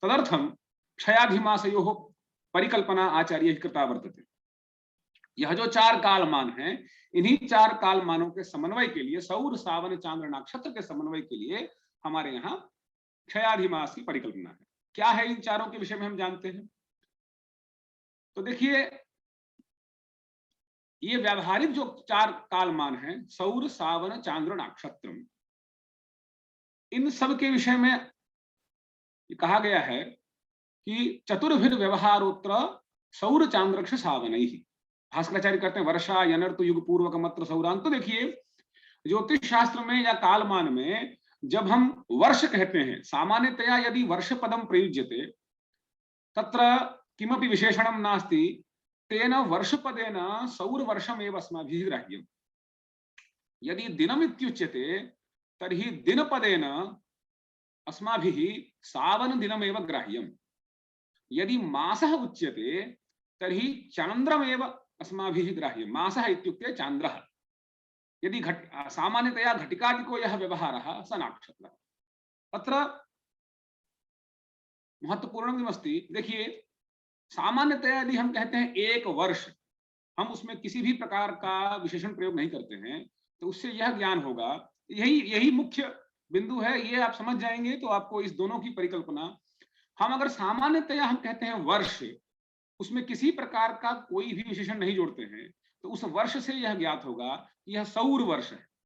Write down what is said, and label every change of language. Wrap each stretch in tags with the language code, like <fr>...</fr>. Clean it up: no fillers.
<sa>तदर्थं क्षयाधिमासयोः परिकल्पना आचार्यैः कृता वर्तते।</sa> <hi>यह जो 4 कालमान हैं, इन्हीं 4 कालमानों के समन्वय के लिए, सौर सावन चांद्र नक्षत्र के समन्वय के लिए हमारे यहाँ क्षयाधिमास की परिकल्पना है। क्या है इन चारों के विषय में हम जानते हैं। तो देखिए, ये व्यावहारिक जो 4 कालमान हैं, सौर सावन चांद्र नक्षत्र, इन सब के विषय में कहा गया है कि</hi> <sa>चतुर्भिद व्यवहारोत्र सौर चांद्रक्ष सावनैः।</sa> <hi>भास्कराचार्य कहते हैं</hi> <sa>वर्षा यनर्तु युग पूर्वक मत्र सौरान।</sa> <hi>तो देखिए, ज्योतिष शास्त्र में या कालमान में जब हम वर्ष कहते हैं,</hi> <sa>सामान्यतया यदि वर्ष पदम प्रयुज्यते तत्र किमपि विशेषणं नास्ति, तेन वर्षपदेन सौर वर्षमेव अस्माभिः ग्राह्यम्। यदि दिनम इत्युच्यते तर्हि दिनपदेन अस्माभिः सावन दिनमेव ग्राह्यम्। यदि मासः उच्यते तर्हि चान्द्रमेव अस्माभिः ग्राह्यम्। मासः इत्युक्ते चान्द्रः। यदि सामान्यतया घटिकादिको यः व्यवहारः स नाक्षत्रः। अत्र महत्वपूर्णम् अस्ति।</sa> <hi>देखिए, सामान्यतया यदि हम कहते हैं एक वर्ष, हम उसमें किसी भी प्रकार का विशेषण प्रयोग नहीं करते हैं, तो उससे यह ज्ञान होगा, यही मुख्य बिंदु है। ये आप समझ जाएंगे तो आपको इस दोनों की परिकल्पना, हम अगर सामान्यतया हम कहते हैं वर्ष, उसमें किसी प्रकार का कोई भी विशेषण नहीं जोड़ते हैं, तो उस वर्ष से यह ज्ञात होगा कि यह सौर वर्ष है।</hi>